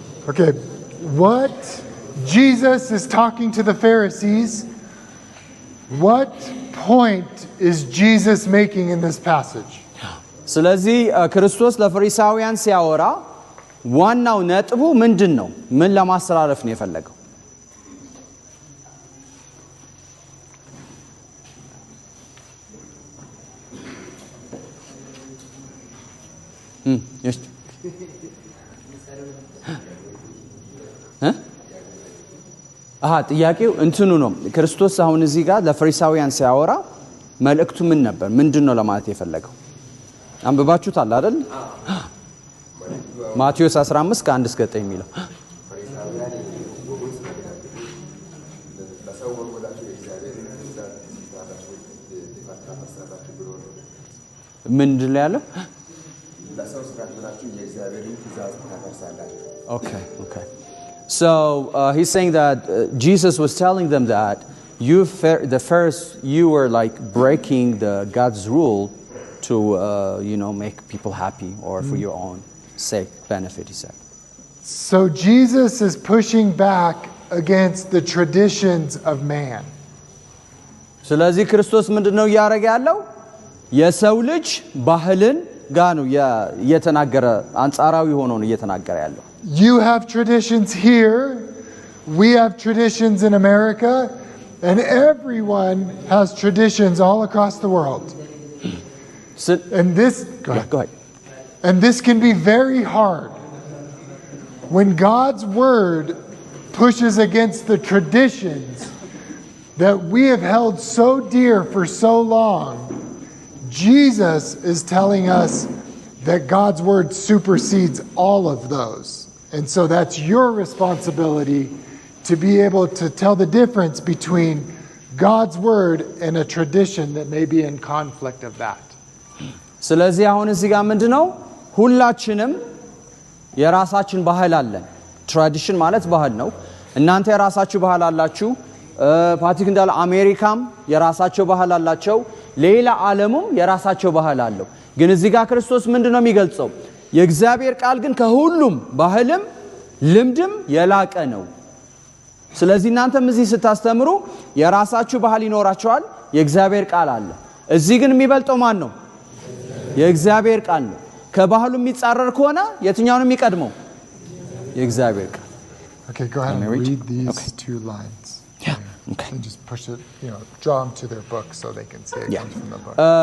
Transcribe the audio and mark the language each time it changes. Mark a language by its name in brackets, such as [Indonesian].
[English] Okay, what Jesus is talking to the Pharisees, what point is Jesus making in this passage? [Amharic] ስለዚህ ክርስቶስ ለፈሪሳውያን ሲያወራ ዋናው ነጥቡ ምንድነው? ምን ለማስተላለፍ ነው የፈለገው? [English] Yes. [Amharic] ጥያቄው እንትኑ ነው ክርስቶስ አሁን እዚህ ጋር ለፈሪሳውያን ሲያወራ መልእክቱ ምን ነበር ምንድነው ለማለት የፈለገው አንብባችሁታል አይደል ማቴዎስ 15 ከ1 እስከ 9 የሚለው ምንድነው ያለው Okay. [English] So he's saying that Jesus was telling them that you were like breaking the God's rule to make people happy or for your own sake benefit he said. So Jesus is pushing back against the traditions of man. [Amharic] ስለዚህ ክርስቶስ ምንድነው ያረጋ ያለው የሰው ልጅ ባህልን ጋር ነው እየተናገረ አንጻራዊ ሆኖ ነው እየተናገረ ያለው [English] You have traditions here, we have traditions in America, and everyone has traditions all across the world. And this go ahead. And this can be very hard. When God's word pushes against the traditions that we have held so dear for so long, Jesus is telling us that God's word supersedes all of those. And so that's your responsibility to be able to tell the difference between God's word and a tradition that may be in conflict of that. [Amharic] ስለዚህ አሁን እዚህ ጋር ምንድነው ሁላችንም የራሳችን ባህል አለን ትራዲሽን ማለት ባህል ነው እናንተ የራሳችሁ ባህል አላችሁ ፓትሪክ እንዳለ አሜሪካም የራሳቸው ባህል አላቸው ሌላ ዓለሙም የራሳቸው ባህል አለው ግን እዚህ ጋር ክርስቶስ ምንድነው የሚገልጸው የእግዚአብሔር ቃል ግን ከሁሉም ባህልም ልምድም የላቀ ነው ስለዚህ እናንተም እዚህ ስታስተምሩ የራሳችሁ ባህል ይኖራችኋል የእግዚአብሔር ቃል አለ እዚህ ግን የሚበልጠው ማን ነው የእግዚአብሔር ቃል ነው ከባህሉ የሚጻረር ከሆነ የትኛው ነው የሚቀድመው የእግዚአብሔር ቃል [English] Okay, go ahead and read these two lines. Yeah. Okay. And just push it, draw them to their book so they can see it comes from the book.